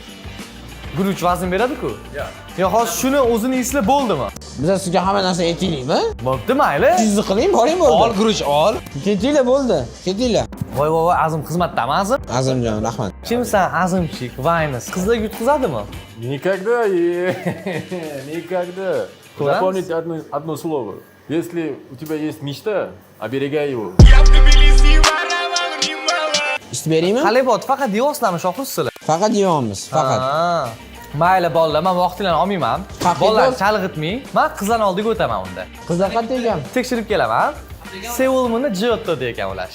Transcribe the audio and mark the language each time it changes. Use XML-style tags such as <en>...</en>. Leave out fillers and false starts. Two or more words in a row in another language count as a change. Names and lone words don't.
<uz>Guruch vazn beradi-ku? Yo'q, hozir shuni o'zini eslab bo'ldimi? Biz sizga hamma narsa aytaylikmi? Bo'pti, mayli. Sizni qiling, boring bo'ldi. Ol guruch, ol. Ketinglar bo'ldi, ketinglar. Voy, Azim xizmatdami, Azim? Azimjon, rahmat. Kimsan, Azimchik, Vaynis? Qizlarga yutqizadimi?</uz> <ru>Никогда никогда. Запомните одно слово. Если у тебя есть мечта, оберегай его.</ru> <uz>Ishni beraymi? Qalay bot, faqat deyapsizlarmi, shohruh sizlar? Faqat deyapmiz, faqat. Mayli bolalar, men vaqtinglarni olmayman. Bolalar chalg'itmang. Men qizlarning oldiga o'taman unda. Qizlar qayerda ekan? Tekshirib kelaman. Seulmini Jiyotda ekan ular.</uz>